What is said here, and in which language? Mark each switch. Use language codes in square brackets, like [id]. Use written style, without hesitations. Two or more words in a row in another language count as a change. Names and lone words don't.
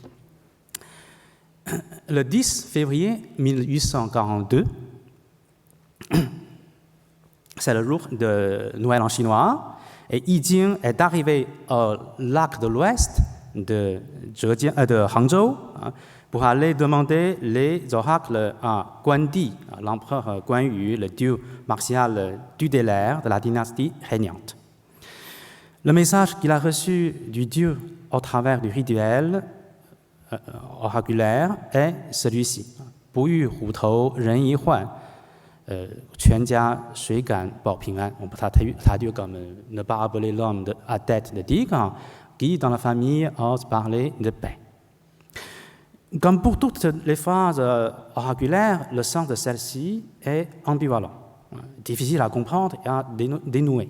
[fr] Le 10 février 1842, c'est le jour de Noël en chinois, et Yi Jing est arrivé au lac de l'Ouest de Hangzhou pour aller demander les oracles à Guandi, l'empereur Guan Yu, le dieu martial tutélaire de la dynastie régnante. Le message qu'il a reçu du dieu au travers du rituel oraculaire est celui-ci. [zh] 不遇虎头人一换, 全家谁敢保平安. [fr] On peut traduire comme ne pas appeler l'homme à tête de tigre, qui dans la famille ose parler de paix. Comme pour toutes les phrases oraculaires, le sens de celle-ci est ambivalent, difficile à comprendre et à dénouer.